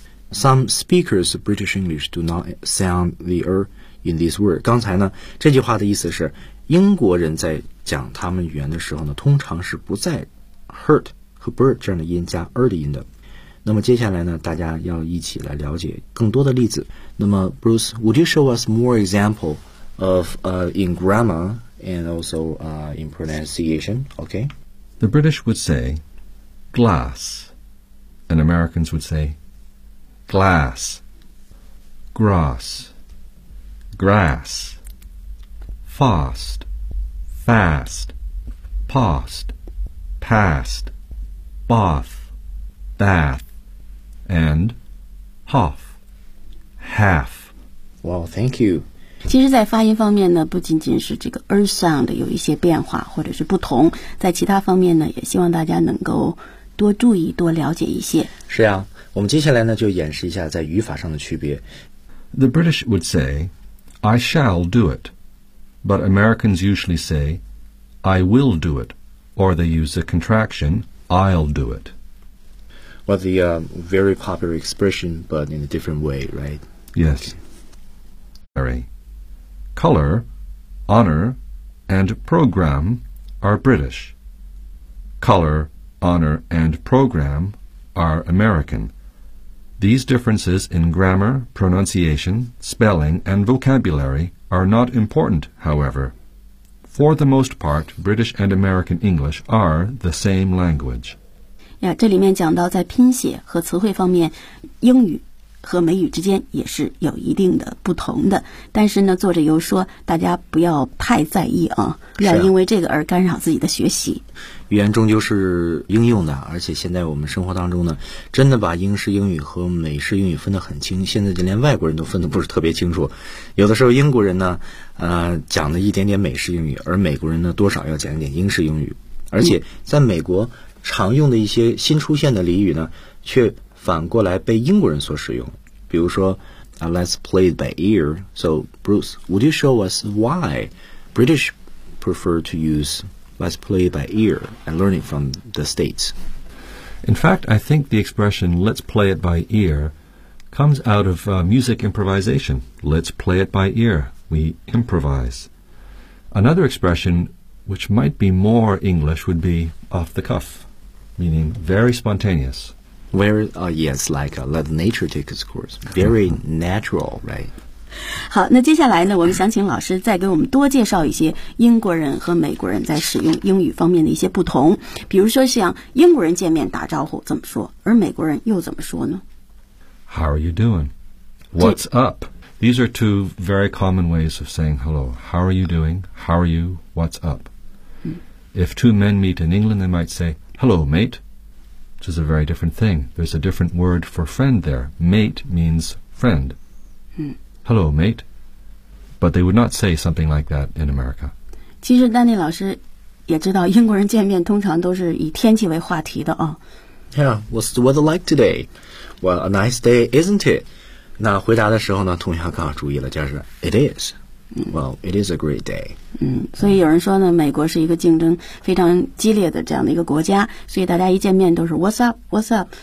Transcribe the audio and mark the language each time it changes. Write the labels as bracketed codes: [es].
[en] Some speakers of British English do not sound the r in this word. [zh] 刚才呢，这句话的意思是英国人在讲他们语言的时候呢，通常是不在 hurt 和 bird 这样的音加 r 的音的。那么接下来呢，大家要一起来了解更多的例子。 [en] 那么 Bruce, would you show us more example of in grammar and also in pronunciation? Okay. The British would say glass, and Americans would say glass, grass, grass, fast, fast, past, past, bath, bath, and half, half. Well, thank you. [zh] 其实在发音方面呢，不仅仅是这个 earth sound 有一些变化或者是不同，在其他方面呢，也希望大家能够多注意多了解一些。是啊，我们接下来呢就演示一下在语法上的区别。 [en] The British would say I shall do it, but Americans usually say I will do it, or they use the contraction I'll do it. Well, the very popular expression, but in a different way, right? Yes. Color, honor, and program are British. Color, honor, and program are American. These differences in grammar, pronunciation, spelling, and vocabulary are not important, however. For the most part, British and American English are the same language. [zh] 呀，这里面讲到在拼写和词汇方面，英语和美语之间也是有一定的不同的，但是呢，作者又说大家不要太在意啊，不要因为这个而干扰自己的学习。语言终究是应用的，而且现在我们生活当中呢，真的把英式英语和美式英语分得很清，现在就连外国人都分得不是特别清楚。有的时候英国人呢，讲了一点点美式英语，而美国人呢，多少要讲一点英式英语，而且在美国常用的一些新出现的俚语呢，却反过来被英国人所使用，比如说 [en] Let's play it by ear. So Bruce, would you show us why British prefer to use Let's play it by ear and learn it from the States? In fact, I think the expression Let's play it by ear comes out of music improvisation. Let's play it by ear. We improvise. Another expression which might be more English would be off the cuff, meaning very spontaneous. Let nature take its course. Very natural, right? [zh] 好，那接下来呢，我们想请老师再给我们多介绍一些英国人和美国人在使用英语方面的一些不同。比如说，像英国人见面打招呼怎么说，而美国人又怎么说呢 [en] ？How are you doing? What's up? These are two very common ways of saying hello. How are you doing? How are you? What's up? If two men meet in England, they might say, "Hello, mate." Which is a very different thing. There's a different word for friend there. Mate means friend. Hello, mate. But they would not say something like that in America. [zh] 其实丹尼老师也知道英国人见面通常都是以天气为话题的啊。 [en] Yeah, what's the weather like today? Well, a nice day, isn't it? [zh] 那回答的时候呢，同学刚好注意了，就是 [en] it is. Well, it is a great day. [zh] 所以有人说呢，美国是一个竞争非常激烈的这样的一个国家，所以大家一见面都是 [en] What's up, What's up?